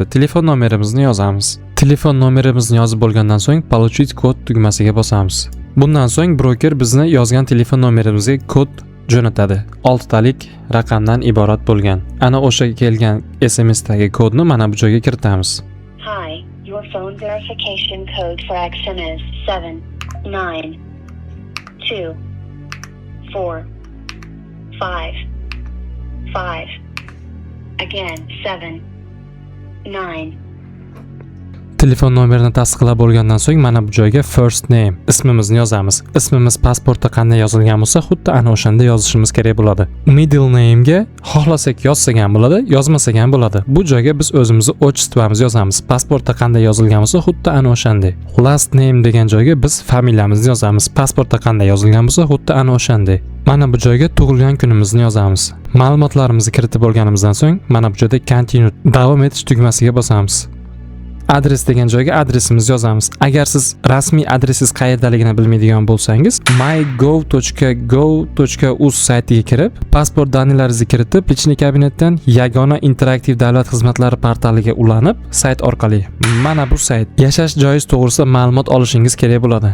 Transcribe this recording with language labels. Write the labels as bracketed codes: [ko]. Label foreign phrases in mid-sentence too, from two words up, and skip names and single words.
[uz] Telefon nomerimizni yozamiz. Telefon nomerimizni yozib bo'lgandan so'ng получить kod tugmasiga bosamiz. Bundan so'ng broker bizni yozgan telefon nomerimizga kod jo'natadi. 6 talik raqamdan iborat bo'lgan. Ana o'sha kelgan SMSdagi kodni mana bu joyga kiritamiz. [en] Hi, your phone verification code for action is 7 9 2 4 5 5. Again, 7 9. [uz] Telefon nomerini tasdiqlab bo'lgandan so'ng mana bu joyga [en] first name [uz] ismimizni yozamiz. Ismimiz pasportda qanday yozilgan bo'lsa, xuddi ana o'shanda yozishimiz kerak bo'ladi. [en] Middle name [uz] ga xohlasak yozsak ham bo'ladi, yozmasak ham bo'ladi. Bu joyga biz o'zimizni otchествоmizni yozamiz. Pasportda qanday yozilgan bo'lsa, xuddi ana o'shanday. [en] Last name [uz] degan joyga biz familiyamizni yozamiz. Pasportda qanday yozilgan bo'lsa, xuddi ana o'shanday. Mana bu joyga tug'ilgan kunimizni yozamiz. Ma'lumotlarimizni kiritib bo'lganimizdan so'ng mana bu joyda continue davom etish tugmasiga bosamiz. Adres degan joyga adresimizni yozamiz. Agar siz rasmiy adresingiz qayerdaligini bilmaydigan bo'lsangiz, mygov.go.uz saytiga kirib, pasport daniylaringizni kiritib, lichniy kabinetdan yagona interaktiv davlat xizmatlari portaliga ulanib, sayt orqali mana bu sayt yashash joyingiz to'g'risida ma'lumot olishingiz kerak bo'ladi.